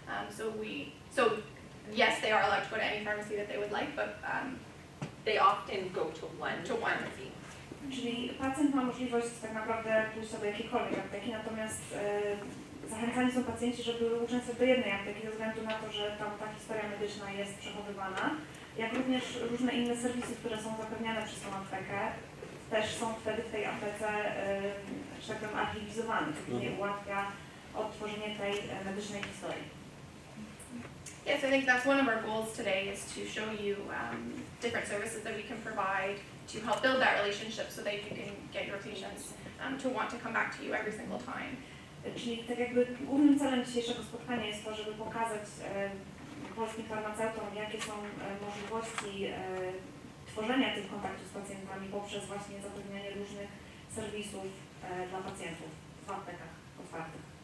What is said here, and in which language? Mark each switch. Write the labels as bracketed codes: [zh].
[en] So yes, they are allowed to go to any pharmacy that they would like, but They often go to one pharmacy. [pl] Czyli pacjent ma możliwość tak naprawdę pójść do jakiejkolwiek apteki, natomiast zachęcani są pacjenci, żeby uczęszczać do jednej apteki ze względu na to, że tam ta historia medyczna jest przechowywana, jak również różne inne serwisy, które są zapewniane przez tą aptekę, też są wtedy w tej aptece, że tak powiem, archiwizowane, co później ułatwia odtworzenie tej medycznej historii. [en] Yes, I think that's one of our goals today is to show you different services that we can provide to help build that relationship so that you can get your patients to want to come back to you every single time. [pl] Czyli tak jakby głównym celem dzisiejszego spotkania jest to, żeby pokazać polskim farmaceutom, jakie są możliwości tworzenia tych kontaktów z pacjentami poprzez właśnie zapewnianie różnych serwisów dla pacjentów w aptekach otwartych.